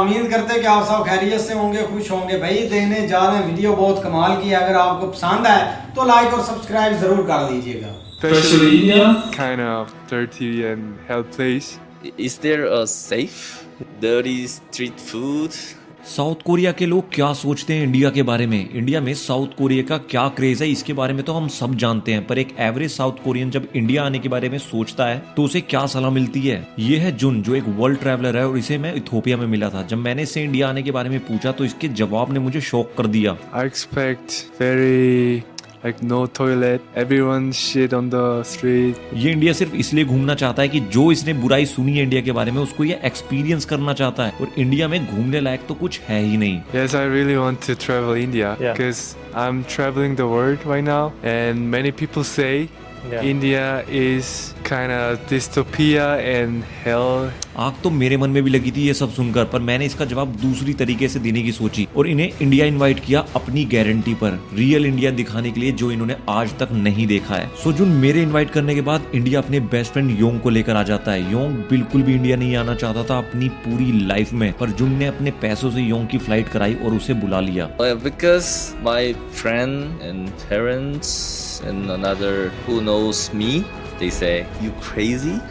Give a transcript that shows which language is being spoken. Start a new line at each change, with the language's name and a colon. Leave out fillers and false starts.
Hindi: उम्मीद करते हैं कि आप सब खैरियत से होंगे, खुश होंगे। भाई देखने जा रहे हैं वीडियो बहुत कमाल की है। अगर आपको पसंद आए तो लाइक और सब्सक्राइब जरूर कर दीजिएगा।
English: Especially India, kind of dirty and hell place. Is there a safe, dirty street food?
Hindi: South Korea के लोग क्या सोचते हैं इंडिया के बारे में, इंडिया में साउथ कोरिया का क्या क्रेज है, इसके बारे में तो हम सब जानते हैं। पर एक एवरेज साउथ कोरियन जब इंडिया आने के बारे में सोचता है तो उसे क्या सलाह मिलती है। ये है जुन, जो एक वर्ल्ड ट्रैवलर है और इसे मैं इथोपिया में मिला था। जब मैंने इससे इंडिया आने के बारे में पूछा तो इसके जवाब ने मुझे शॉक कर दिया।
English: I expect very like no toilet, everyone shit on the street.
Hindi: ये इंडिया सिर्फ इसलिए घूमना चाहता है कि जो इसने बुराई सुनी है इंडिया के बारे में उसको ये एक्सपीरियंस करना चाहता है, और इंडिया में घूमने लायक तो कुछ है ही नहीं।
English: Yes, I really want to travel India because I'm traveling the world right now, and many people say India is kind of dystopia and hell.
Hindi: आग तो मेरे मन में भी लगी थी ये सब सुनकर, पर मैंने इसका जवाब दूसरी तरीके से देने की सोची और इन्हें इंडिया इनवाइट किया अपनी गारंटी पर, रियल इंडिया दिखाने के लिए जो इन्होंने आज तक नहीं देखा है। सो जुन मेरे इनवाइट करने के बाद इंडिया अपने बेस्ट फ्रेंड योंग को लेकर आ जाता है। योंग बिल्कुल भी इंडिया नहीं आना चाहता था अपनी पूरी लाइफ में, पर जुन ने अपने पैसों से योंग की फ्लाइट कराई और उसे बुला लिया।
English: Because my friend and parents and another who knows me, they say, "You crazy?